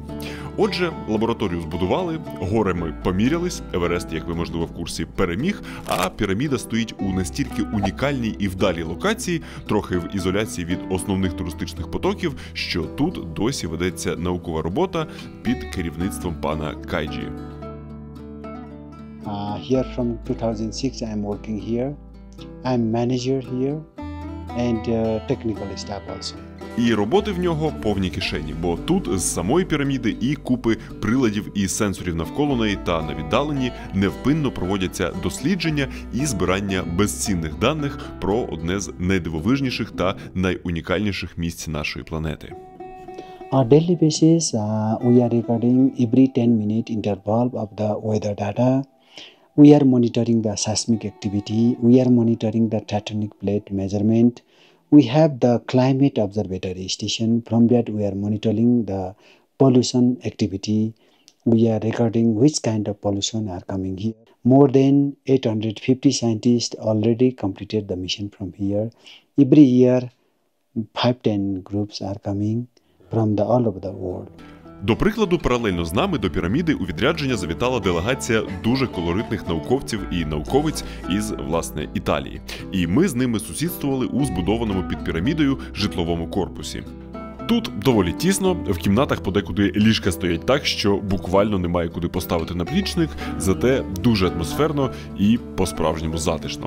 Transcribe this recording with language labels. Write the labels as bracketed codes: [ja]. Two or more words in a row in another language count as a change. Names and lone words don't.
[uk] Отже, лабораторію збудували, гори ми помірялись, Еверест, як ви, можливо, в курсі, переміг, а піраміда стоїть у настільки унікальній і вдалій локації, трохи в ізоляції від основних туристичних потоків, що тут досі ведеться наукова робота під керівництвом пана Кайджі. [en] Here from 2006 I'm working here. I'm manager here and technical staff also. [uk] І роботи в нього повні кишені, бо тут з самої піраміди і купи приладів і сенсорів навколо неї та на віддаленні невпинно проводяться дослідження і збирання безцінних даних про одне з найдивовижніших та найунікальніших місць нашої планети. [en] On daily basis, we are recording every 10-minute interval of the weather data. We are monitoring the seismic activity. We are monitoring the tectonic plate measurement. We have the climate observatory station. From that, we are monitoring the pollution activity. We are recording which kind of pollution are coming here. More than 850 scientists already completed the mission from here. Every year, 5-10 groups are coming from all over the world. [uk] До прикладу, паралельно з нами до піраміди у відрядження завітала делегація дуже колоритних науковців і науковиць із, власне, Італії. І ми з ними сусідствували у збудованому під пірамідою житловому корпусі. Тут доволі тісно, в кімнатах подекуди ліжка стоять так, що буквально немає куди поставити наплічник, зате дуже атмосферно і по-справжньому затишно.